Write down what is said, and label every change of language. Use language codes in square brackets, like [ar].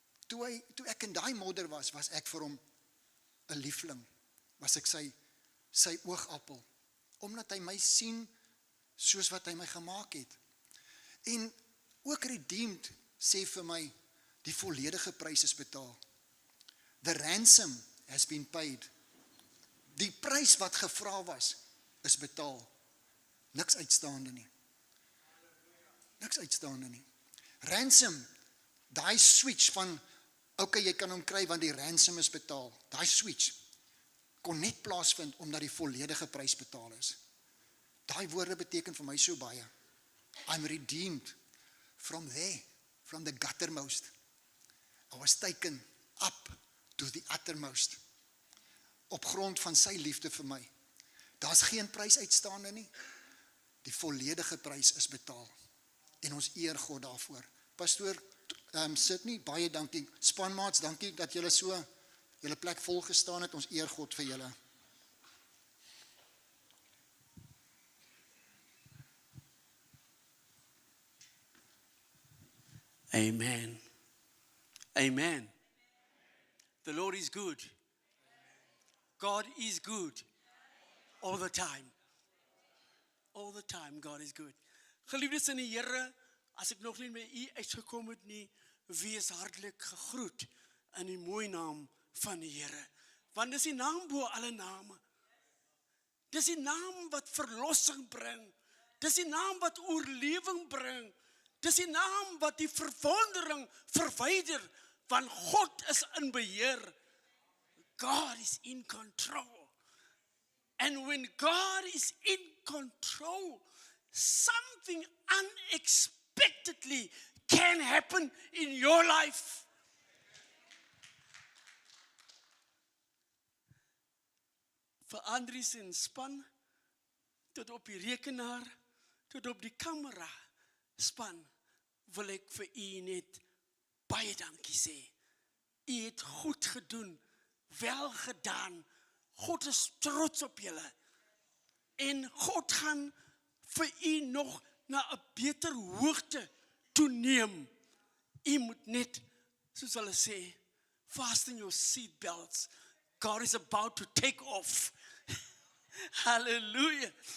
[af] Toe ek in daai modder was ek vir hom 'n liefling. Was ek sy oogappel. Omdat hy my sien, soos wat hy my gemaak het. En ook [en] redeemed, [af] sê vir my, die volledige prys is betaal. [en] The ransom has been paid. [af] Die prys wat gevra was, is betaal. Niks uitstaande nie. Niks uitstaande nie. Ransom, daai switch van, [en] okay, [af] jy kan hom kry want die ransom is betaal. Daai switch kon net plaasvind omdat die volledige prys betaal is. Daai woorde beteken vir my so baie. [en] I'm redeemed from there, from the guttermost. I was taken up to the uttermost. [af] Op grond van sy liefde vir my. Daar's geen prys uitstaande nie. Die volledige prys is betaal. En ons eer God daarvoor. Pastoor Sydney, baie dankie. Spanmaats, dankie dat julle so julle plek vol gestaan het. Ons eer God vir julle. [en] Amen. Amen. The Lord is good. God is good. All the time. All the time God is good. [af] Geliefdes in die Here, as ek nog nie met u uitgekom het nie, wees hartlik gegroet in die mooi naam van die Here. Want dis die naam bo alle name. Dis die naam wat verlossing bring. Dis die naam wat oorlewing bring. Dis die naam wat die verwondering verwyder, want God is in beheer. [en] God is in control. And when God is in control, something unexpectedly can happen in your life. [af] Vir Andries en span, tot op die rekenaar, tot op die kamera span, wil ek vir u net baie dankie sê. U het goed gedoen, wel gedaan. God is trots op julle. En God gaan vir u nog na 'n beter hoogte toeneem. U moet net, soos hulle sê, [en] fasten your seat belts. [af] God is about to take off. Halleluja.